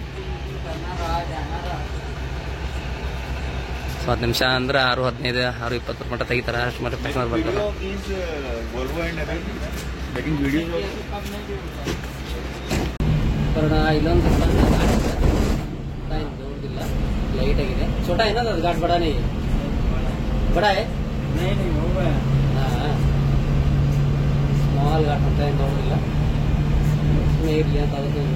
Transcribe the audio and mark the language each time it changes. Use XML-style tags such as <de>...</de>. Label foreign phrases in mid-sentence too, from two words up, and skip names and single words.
<kn>ಸೊ 10 ನಿಮಿಷ ಅಂದ್ರೆ 6:15 6:20 ಮಟ್ಟ ತೆಗಿತಾರೆ, ಅಷ್ಟು ಮಟ್ಟ ಕಸ್ಟಮರ್ ಬರ್ತಾರೆ. ಬರೋಣ ಇಲ್ಲೊಂದು ನೋಡಿಲ್ಲ, ಲೈಟ್ ಆಗಿದೆ.</kn> <hi>छोटा है ना घाट, बड़ा नहीं है? बड़ा है? नहीं होगा। हाँ स्मॉल घाट</hi> <kn>ಅಂತ ಏನು ನೋಡಿಲ್ಲ, ಸುಮ್ಮನೆ ಇರಲಿ ಅಂತ ಅದಕ್ಕೆ</kn>